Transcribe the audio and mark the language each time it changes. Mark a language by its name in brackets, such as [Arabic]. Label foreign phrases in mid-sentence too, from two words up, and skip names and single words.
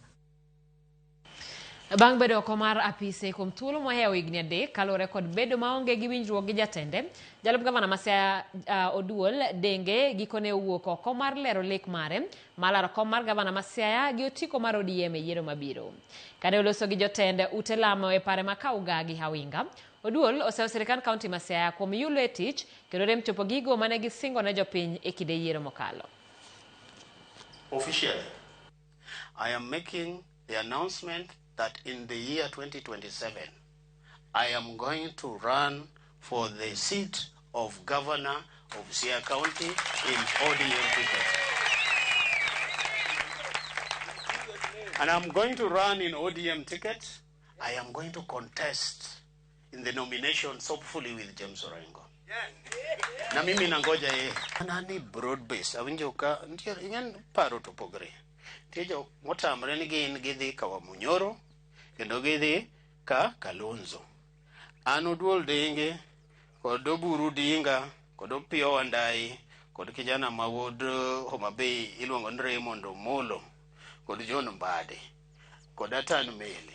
[Luo (Kenya and Tanzania)] Bang' bedo oko mar apise kuom thuolo mohewo higni 3 kalure kod bedo maonge gi winjruok gi jatende, jalup gavana ma Siaya Oduol Denge gikone owuok oko mar lero lek mare malaro kom mar gavana ma Siaya gi otiko mar ODM e yiero mabiro. Kane oloso gi jotende ute lamo e pare ma Kauga gi Hawinga, Oduol oseyo sirikand kaunti ma Siaya kuom yulo e tich kendo rem chopo gigo mane gisingo ne jopiny e kinde yiero mokalo. [English] Officially, I am making the announcement that in the year 2027, I am going to run for the seat of governor of Siaya County in ODM ticket. And I'm going to run in ODM ticket. I am going to contest in the nominations, hopefully with James Orengo. [Swahili] Na mimi nangoja nani [English] broad base [Luo (Kenya and Tanzania)] awinjo ka nyen paro to pogre tiejo motamre ni gin gidhi kawa Munyoro kendo gidhi ka Kalonzo. An Oduol Denge kod Oburu Odinga kod Opiyo Wandayi kod kijana ma wuod Homa Bay iluongo ni Raymond Omolo kod John Mbade kod Atan Meli.